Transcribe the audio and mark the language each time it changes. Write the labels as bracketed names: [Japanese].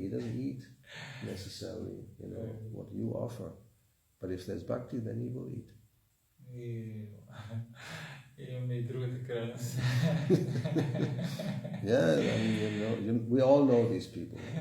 [English] He doesn't eat necessarily, what you offer. But if there's bhakti, then he will eat." [Bulgarian] Имаме и другата крайност. [English] Yeah, we all know these people.